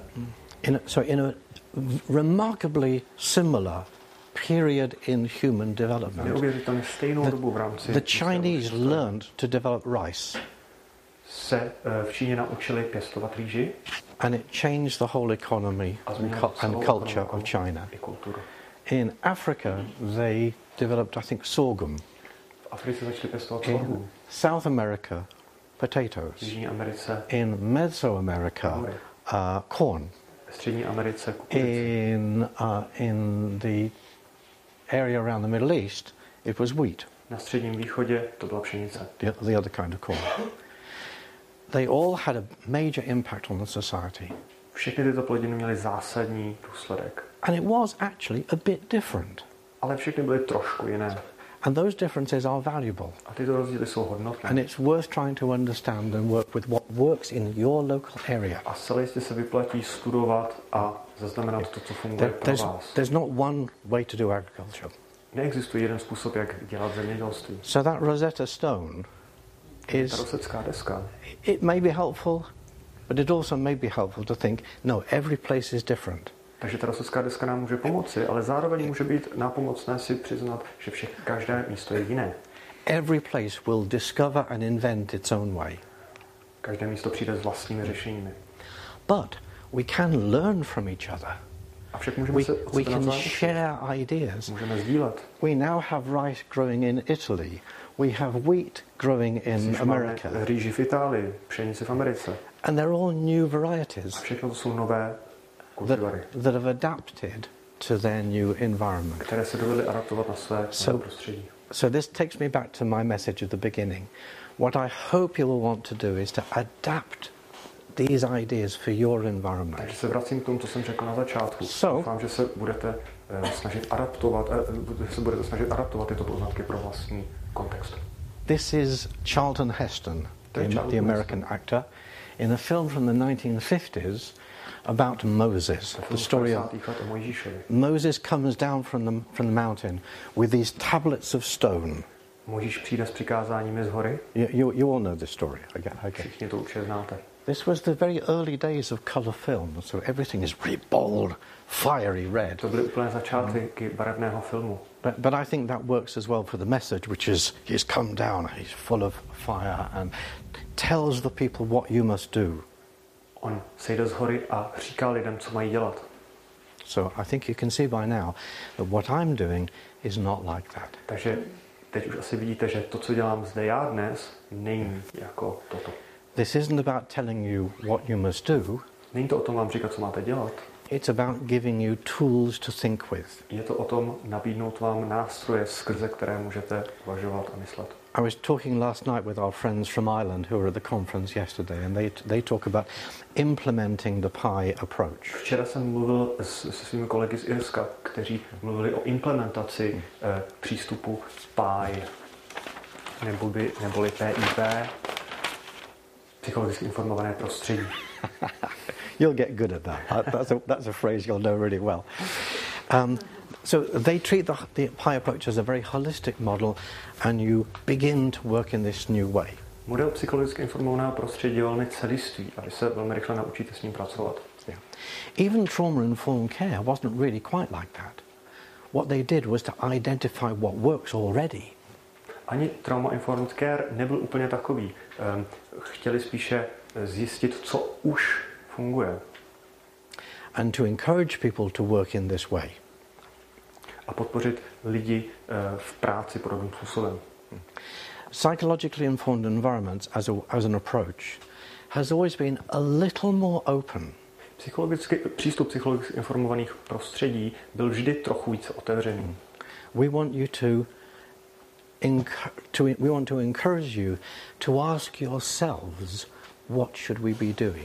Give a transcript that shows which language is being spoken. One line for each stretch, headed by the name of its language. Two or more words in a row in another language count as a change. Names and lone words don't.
English: In a remarkably similar period in human development.
Czech: Neuvěřitelně stejnou dobu v rámci.
English: The Chinese learned to develop rice.
Czech: Se v Číně naučili pěstovat rýži.
English: And it changed the whole economy and culture of China. In Africa, they developed, I think, sorghum.
Czech: V Africe začali pěstovat sorghum.
English: South America, potatoes.
Czech: V Jižní Americe.
English: In Mesoamerica, corn.
Czech: V Střední Americe
English: in the area around the Middle East, it was wheat.
Czech: Na Středním východě to byla pšenice.
English: The other kind of corn. They all had a major impact on the society.
Czech: Všechny tyto plodiny měly zásadní důsledek.
English: And it was actually a bit different.
Czech: Ale všechny byly trošku jiné.
English: And those differences are valuable.
Czech: A tyto rozdíly jsou hodnotné.
English: And it's worth trying to understand and work with what works in your local area.
Czech: A zcela jistě se vyplatí studovat a zaznamenat to, co funguje pro vás.
English: There's not one way to do agriculture.
Czech: Neexistuje jeden způsob, jak dělat zemědělství.
English: So that Rosetta Stone
Czech: Ta rosetská deska.
English: It may be helpful, but it also may be helpful to think, no, every place is different.
Czech: Takže ta rosetská deska nám může pomoci, ale zároveň může být nápomocné si přiznat, že každé místo je jiné.
English: Every place will discover and invent its own way.
Czech: Každé místo přijde s vlastními řešeními.
English: But we can learn from each other.
Czech: Avšak můžeme se
English: We can share ideas.
Czech: Můžeme sdílet.
English: We now have rice growing in Italy. We have wheat growing in America.
Czech: Máme rýži v Itálii, pšenici v Americe.
English: And they're all new varieties
Czech: A všechno to jsou nové kultivary,
English: that have adapted to their new environment.
Czech: které se dovedly adaptovat na své nové prostředí.
English: So this takes me back to my message at the beginning. What I hope you will want to do is to adapt these ideas for your environment.
Czech: Takže se vracím k tomu, co jsem řekl na začátku. Doufám, že se budete snažit adaptovat tyto poznatky pro vlastní kontext.
English: This is Charlton Heston, the American actor, in a film from the 1950s about Moses. The story of Moses comes down from the mountain with these tablets of stone.
Czech: Mojžíš přijde s přikázáními z hory.
English: You all know this story.
Czech: Všichni to určitě znáte.
English: This was the very early days of colour film, so everything is really bold, fiery red.
Czech: To byly úplné začátky barevného filmu.
English: But I think that works as well for the message, which is he's come down, he's full of fire and tells the people what you must do.
Czech: On sejde z hory a říká lidem, co mají dělat.
English: So I think you can see by now that what I'm doing is not like that.
Czech: Takže teď už asi vidíte, že to, co dělám zde já dnes, není jako toto.
English: This isn't about telling you what you must do.
Czech: Není to o tom vám říkat, co máte dělat.
English: It's about giving you tools to think with.
Czech: Je to o tom nabídnout vám nástroje, skrze které můžete uvažovat a myslet.
English: I was talking last night with our friends from Ireland who were at the conference yesterday, and they talk about implementing the PIE approach.
Czech: Včera jsem mluvil se svými kolegy z Irska, kteří mluvili o implementaci přístupu PIE, neboli PIP, psychologicky informované prostředí.
English: You'll get good at that. That's a phrase you'll know really well. So they treat the PIE approach as a very holistic model, and you begin to work in this new way.
Czech: Model psychologicky informovaného prostředí je velmi celistvý a vy se velmi rychle naučíte s ním pracovat.
English: Yeah. Even trauma-informed care wasn't really quite like that. What they did was to identify what works already.
Czech: Ani
English: trauma-informed care
Czech: nebyl úplně takový. Chtěli spíše zjistit, co už funguje.
English: And to encourage people to work in this way.
Czech: A podpořit lidi v práci podobným způsobem.
English: Psychologically informed environments as an approach has always been a little more open.
Czech: Přístup psychologicky informovaných prostředí byl vždy trochu více otevřený.
English: We want you we want to encourage you to ask yourselves, what should we be doing?